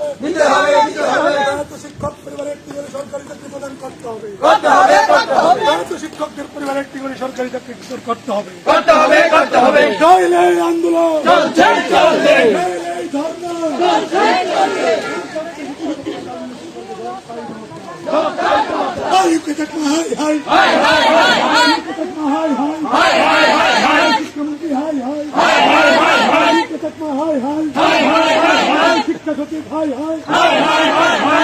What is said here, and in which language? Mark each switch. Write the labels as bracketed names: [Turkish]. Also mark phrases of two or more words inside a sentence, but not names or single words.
[Bangla] শিক্ষক পরিবারে একটি করে সরকারি চাকরি প্রদান করতে হবে। শিক্ষকদের পরিবারে একটি করে সরকারি চাকরি করতে হবে। নইলে আন্দোলন চলবে, নইলে ধর্ণা চলবে। [Kok Borok] Kokborok, hi, hi. Kokborok, hi, hi. Swrangchati, hi, hi. Kokborok, hi, hi. Swrangchati, hi, hi.